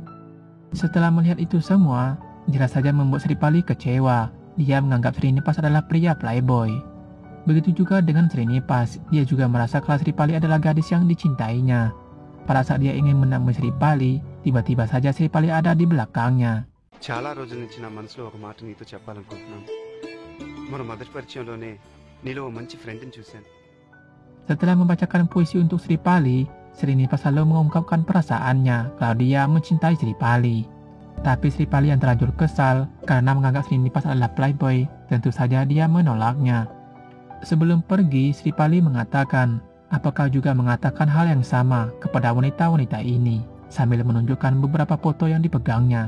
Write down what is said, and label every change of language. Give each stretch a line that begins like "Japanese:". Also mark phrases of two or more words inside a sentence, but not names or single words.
Indonesian: Setelah melihat itu semua, jelas saja membuat Sripali kecewa. Dia menganggap Srinipas adalah pria playboy. Begitu juga dengan Srinipas, dia juga merasa kalau Sripali adalah gadis yang dicintainya. Pada saat dia ingin menemui Sripali, tiba-tiba saja Sripali ada di belakangnya.
Telugu: చాలా రోజుల నుంచి నా మనసులో ఒక మాట నీతో చెప్పాలనుకుంటున్నాను. మన మొదటి పరిచయంలోనే నీలో ఓ మంచి ఫ్రెండ్ని చూశాను.
Indonesian: Setelah membacakan puisi untuk Sripali, Srinipas selalu mengungkapkan perasaannya kalau dia mencintai Sripali. Tapi Sripali yang terlanjur kesal karena menganggap Srinipas adalah playboy, tentu saja dia menolaknya. Sebelum pergi, Sripali mengatakan, apakah juga mengatakan hal yang sama kepada wanita-wanita ini, sambil menunjukkan beberapa foto yang dipegangnya.